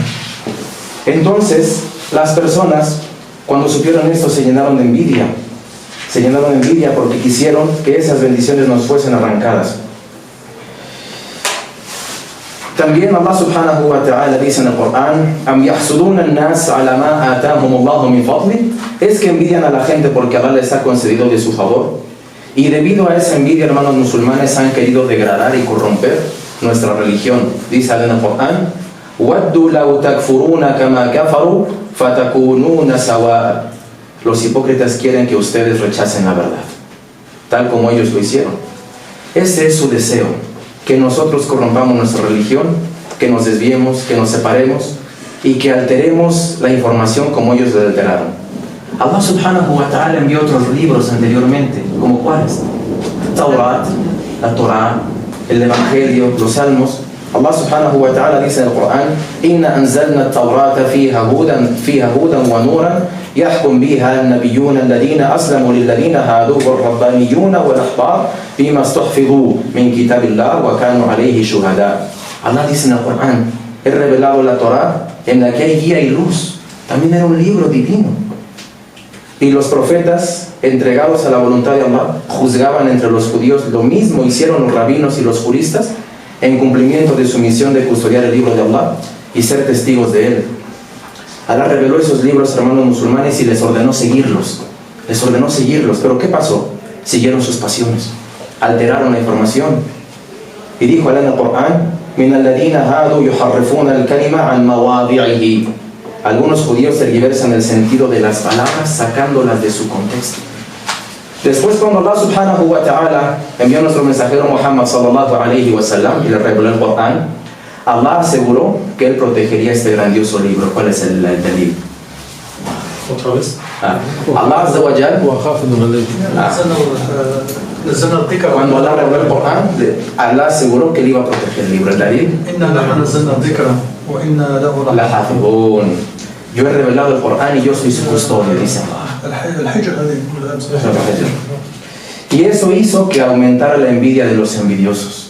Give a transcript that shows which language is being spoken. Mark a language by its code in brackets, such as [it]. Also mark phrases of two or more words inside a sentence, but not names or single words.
[es] Entonces, las personas, cuando supieron esto, se llenaron de envidia. Se llenaron de envidia porque quisieron que esas bendiciones nos fuesen arrancadas. También Allah [ar] سبحانه وتعالى [es] dice en el Corán: [ar] ¿أم يحسدون الناس على ما آتاهم الله من فضله? [es] Es que envidian a la gente porque Allah les ha concedido de su favor. Y debido a esa envidia, hermanos musulmanes, han querido degradar y corromper nuestra religión. Dice en el Corán: [ar] وَدُّوا لَوْ تَكْفُرُونَ كَمَا كَفَرُوا فَتَكُونُونَ سَوَاءً. [es] Los hipócritas quieren que ustedes rechacen la verdad, tal como ellos lo hicieron. Ese es su deseo, que nosotros corrompamos nuestra religión, que nos desviemos, que nos separemos y que alteremos la información como ellos la alteraron. Allah [ar] سبحانه وتعالى [es] envió otros libros anteriormente, como cuáles: Taurat, la Torah, el Evangelio, los Salmos. Allah [ar] سبحانه وتعالى [es] dice en el Corán: [ar] إنا أنزلنا التوراة فيها هدى ونورا يحكم بها النبيون الذين أسلموا للذين هادوا والربانيون والأحبار بما استحفظوا من كتاب الله وكانوا عليه شهداء. [es] Allah dice en el Corán: he revelado la Torah en la que hay guía y luz. También era un libro divino. Y los profetas, entregados a la voluntad de Allah, juzgaban entre los judíos. Lo mismo hicieron los rabinos y los juristas en cumplimiento de su misión de custodiar el libro de Allah y ser testigos de él. Allah reveló esos libros, hermanos musulmanes, y les ordenó seguirlos. Les ordenó seguirlos. ¿Pero qué pasó? Siguieron sus pasiones, alteraron la información. Y dijo Allah en el Corán: [ar] مِنَ الَّذِينَ هَادُوا يُحَرِّفُونَ الْكَلِمَ عَنْ مَوَاضِعِهِ. [es] Algunos judíos tergiversan el sentido de las palabras sacándolas de su contexto. Después, cuando Allah [ar] سبحانه وتعالى [es] envió a nuestro mensajero Muhammad [ar] صلى الله عليه وسلم [es] y le reveló el Corán, Allah aseguró que él protegería este grandioso libro. ¿Cuál es el libro? ¿Otra vez? [ar] الله عز وجل, [es] cuando Allah reveló el Corán, Allah aseguró que él iba a proteger el libro. El dalil: yo he revelado el Corán y yo soy su custodio, dice Allah. Y eso hizo que aumentara la envidia de los envidiosos.